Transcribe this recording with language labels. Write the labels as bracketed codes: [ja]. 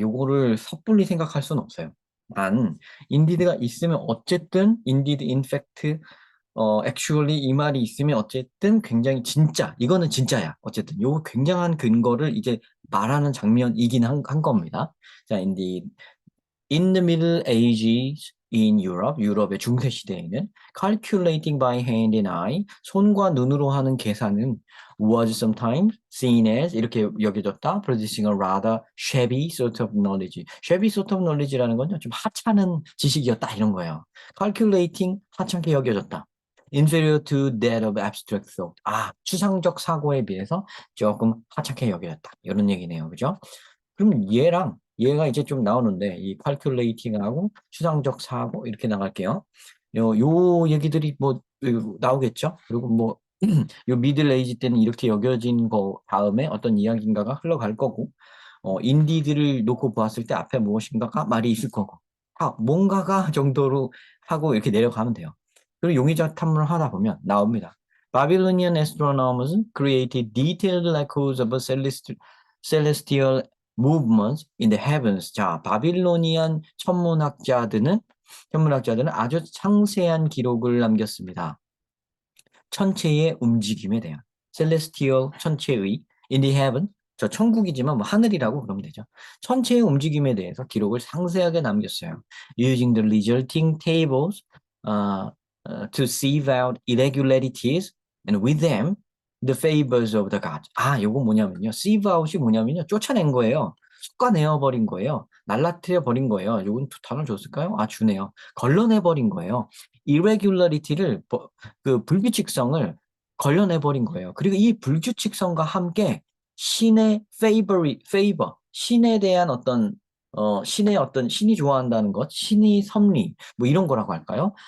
[ko] 요거를 섣불리 생각할 수는 없어요. indeed가 있으면 어쨌든 indeed, in fact, actually 이 말이 있으면 어쨌든 굉장히 진짜, 이거는 진짜야. 어쨌든 요 굉장한 근거를 이제 말하는 장면이긴 한 겁니다. 자, indeed. [en] In the Middle Ages in Europe, [ko] 유럽의 중세 시대에는 [en] calculating by hand and eye, [ko] 손과 눈으로 하는 계산은 [en] was sometimes seen as [ko] 이렇게 여겨졌다. [en] producing a rather shabby sort of knowledge. shabby sort of knowledge [ko] 라는 건요, 좀 하찮은 지식이었다 이런 거예요. calculating 하찮게 여겨졌다. [en] inferior to that of abstract thought. [ko] 추상적 사고에 비해서 조금 하찮게 여겨졌다. 이런 얘기네요. 그죠? 그럼 얘가 이제 좀 나오는데 이 calculating하고 추상적 사고 이렇게 나갈게요. 요 얘기들이 뭐 나오겠죠. 그리고 뭐 요 미들 에이지 때는 이렇게 여겨진 거 다음에 어떤 이야기인가가 흘러갈 거고 인디드를 놓고 보았을 때 앞에 무엇인가가 말이 있을 거고 뭔가가 정도로 하고 이렇게 내려가면 돼요. 그리고 용의자 탐문을 하다 보면 나옵니다. [en] Babylonian astronomers created detailed records of celestial movements in the heavens. [ko] 자, 바빌로니안 천문학자들은 아주 상세한 기록을 남겼습니다. 천체의 움직임에 대한 celestial 천체의 [en] in the heaven [ko] 저 천국이지만 뭐 하늘이라고 그러면 되죠. 천체의 움직임에 대해서 기록을 상세하게 남겼어요. [en] Using the resulting tables to sieve out irregularities and with them the favors of the gods. [ko] 요거 뭐냐면요. sieve out이 뭐냐면요. 쫓아낸 거예요. 솎아내어 버린 거예요. 날라뜨려 버린 거예요. 요건 단어 줬을까요? 주네요. 걸러내 버린 거예요. irregularity를 그 불규칙성을 걸러내 버린 거예요. 그리고 이 불규칙성과 함께 신의 favor, 신에 대한 신이 좋아한다는 것, 신의 섭리, 뭐 이런 거라고 할까요?